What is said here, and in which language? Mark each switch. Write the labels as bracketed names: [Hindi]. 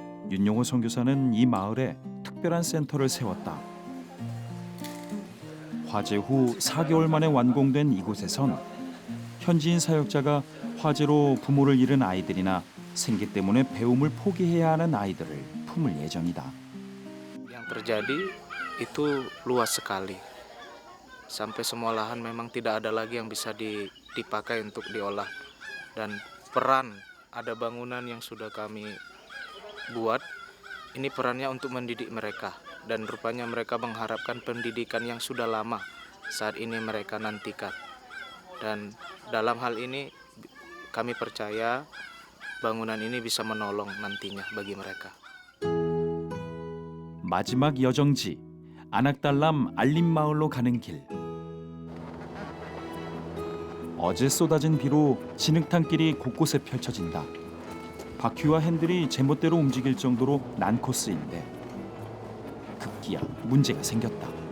[Korean] 윤용호 선교사는 이 마을에 특별한 센터를 세웠다. 화재 후 4개월 만에 완공된 이곳에선 현지인 사역자가 화재로 부모를 잃은 아이들이나 생계 때문에 배움을 포기해야 하는 아이들을 품을 예정이다. [Indonesian] Yang terjadi itu luas sekali. Sampai semua lahan memang tidak ada lagi yang bisa dipakai untuk diolah. Dan peran ada bangunan yang sudah kami buat, ini perannya untuk mendidik mereka. Dan rupanya mereka mengharapkan pendidikan yang sudah lama saat ini mereka nantikan. Dan dalam hal ini kami percaya bangunan ini bisa menolong nantinya bagi mereka. [Korean] 마지막 여정지 아낙달람 알림마을로 가는 길. 어제 쏟아진 비로 진흙탕길이 곳곳에 펼쳐진다. 바퀴와 핸들이 제멋대로 움직일 정도로 난 코스인데 급기야 문제가 생겼다.